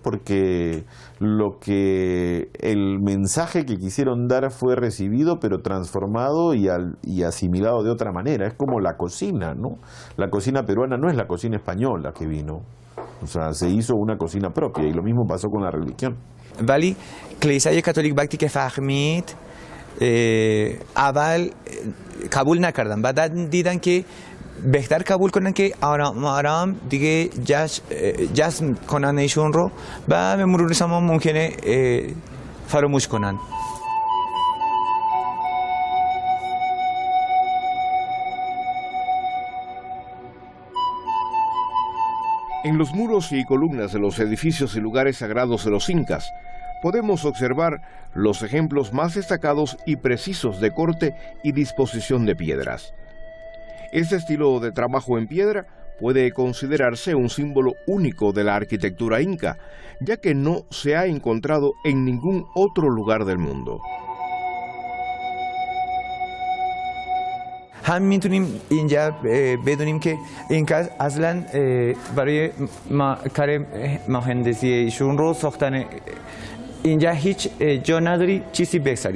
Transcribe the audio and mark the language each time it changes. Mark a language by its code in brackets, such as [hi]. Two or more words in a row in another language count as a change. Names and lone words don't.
[es] Porque el mensaje que quisieron dar fue recibido, pero transformado y asimilado de otra manera. Es como la cocina, ¿no? La cocina peruana no es la cocina española que vino. O sea, se hizo una cocina propia y lo mismo pasó con la religión. [fa] ولی کلیسای کاتولیک وقتی که فهمید اول قبول نکردن، بعد دیدن که بهتر قبول کنن که آرام آرام دیگه جذب کنن ایشون رو و به مرور زمان ممکنه فراموش کنن. [es] En los muros y columnas de los edificios y lugares sagrados de los incas podemos observar los ejemplos más destacados y precisos de corte y disposición de piedras. Este estilo de trabajo en piedra puede considerarse un símbolo único de la arquitectura inca, ya que no se ha encontrado en ningún otro lugar del mundo. [fa] هم میتونیم اینجا بدونیم که اینکا اصلا برای کار مهندسی ایشون رو ساختن اینجا هیچ جا نداری چیزی بگذاری.